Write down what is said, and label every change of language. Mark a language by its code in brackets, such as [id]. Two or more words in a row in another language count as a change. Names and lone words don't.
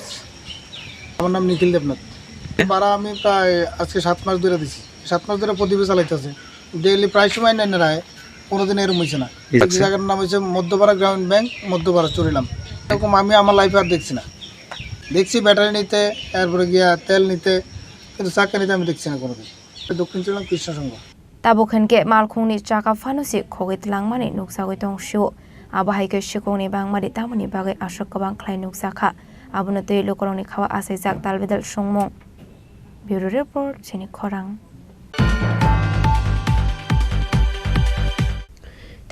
[bn] আমার নাম নিখিল দেবনাথ। ভাড়া আমি প্রায় আজকে 7 মাস ধরে দিছি। 7 মাস ধরে প্রদীপে চালাইতেছে, ডেইলি প্রায় সময় নেন রায়, কোনোদিন এরকম হয়েছে না। জায়গার নাম হচ্ছে মধ্যপাড়া গ্রামীণ ব্যাংক, মধ্যপাড়া চরিলাম। এরকম আমি আমার লাইফে আর দেখছি না। দেখছি ব্যাটারি নিতে, তারপরে গিয়া তেল নিতে, কিন্তু চাক্কা নিতে আমি দেখছি না কোনোদিন। দক্ষিণ চরিলাম কৃষ্ণ সংঘ। [brx] ताबुखेनके मालखुंनि चाका फानुसि खगै तलांमानि नुकसागै तंशिओ आबाहाइके शिकंनि बांमारि तामनि बागै আসক गोबां ख्लाय नुकसाखा आबुनो तै लोकरंनि खावा आसाइजाक दालबेदाल संमं। ब्युरो रिपर्ट चिनि खरां।